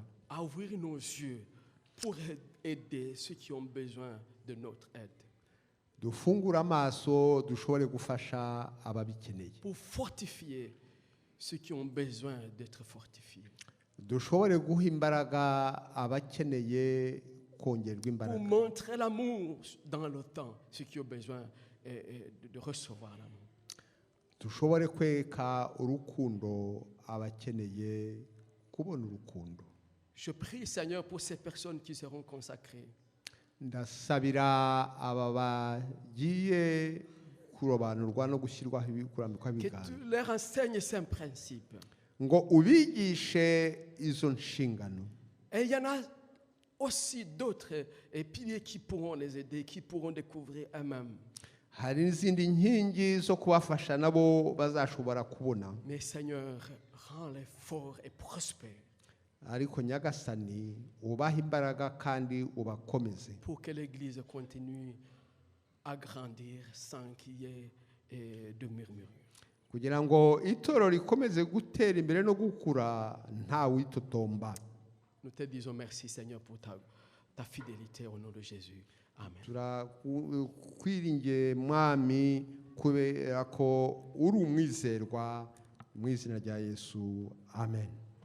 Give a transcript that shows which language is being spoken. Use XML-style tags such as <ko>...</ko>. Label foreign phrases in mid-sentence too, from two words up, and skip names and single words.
<fr>À ouvrir nos yeux pour aider ceux qui ont besoin de notre aide.</fr> <rw>Dufungura amaso dushobore gufasha ababikeneye.</rw> <fr>Pour fortifier ceux qui ont besoin d'être fortifiés.</fr> <rw>Dushobore guha imbaraga abakeneye kongerwa</rw> <fr>Pour</fr> <rw>imbaraga.</rw> <fr>montrer l'amour dans le temps, ceux qui ont besoin de recevoir l'amour.</fr> <rw>Dushobore kweka urukundo abakeneye kubona urukundo.</rw> <fr>Je prie, Seigneur, pour ces personnes qui seront consacrées.</fr> <rw>Ndasabira aba bagiye kurobanurwa no gushyirwaho kurambikwa</rw> <fr>Que</fr> <rw>ibiganza,</rw> <fr>tu leur enseignes ces principes.</fr> <rw>ngo ubigishe izo nshingano.</rw> <fr>Et il y en a aussi d'autres piliers qui pourront les aider, qui pourront découvrir eux-mêmes.</fr> <rw>Hari n'izindi nkingi zo kubafasha nabo bazashobora kubona.</rw> <fr>Mais Seigneur, rends-les forts et prospères</fr> <rw>Ariko Nyagasani ubaha imbaraga kandi ubakomeze,</rw> <fr>pour que l'Église continue à grandir sans qu'il y ait de murmures.</fr> <rw>kugira ngo itoro rikomeze gutera imbere no gukura nta witotomba.</rw> <fr>Nous te disons merci, Seigneur, pour ta fidélité au nom de Jésus.</fr> <rw>Amen. Turakwiringiye mwami kubera ko uri umwizerwa, mu izina rya Yesu, amen.</rw>